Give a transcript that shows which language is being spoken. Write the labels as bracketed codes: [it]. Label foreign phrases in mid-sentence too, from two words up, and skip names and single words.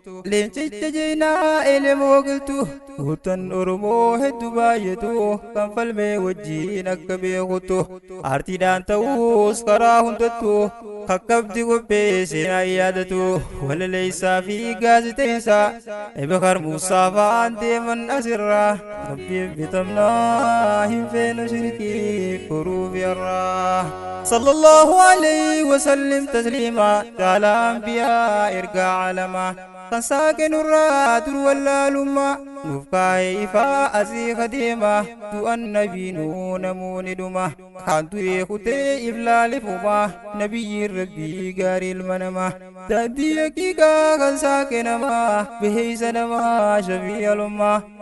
[om] leencicha jeenaa elemoo giltu, gootan Oromoo hedduu baay'atu, kan falmee wajjiin akka beekutu, aartiidhaan ta'uus karaa hundattu, kakkabdi qophee seenaa yaadatu, walaleessaa fi gaaziteessaa, Ebekar Muusaa fa'aan deeman asirraa, Rabbiif bitamnaa hin feenu shirkii furuuf yarraa. [ar] صلى الله عليه وسلم [om] tasliimaa, jaalaa anbiyaa ergaa alamaa, kan saaqe nurraa dur wallaalummaa, nuuf kaa'e ifaa asii kadeema, du'an nabii nuu namuu ni dhuma, kan du'e kutee iflaalifuma, nabiyyiin Rabbii gaarii ilma namaa, daandii haqiiqaa kan saaqe namaa, biheeysa namaa shafii alummaa,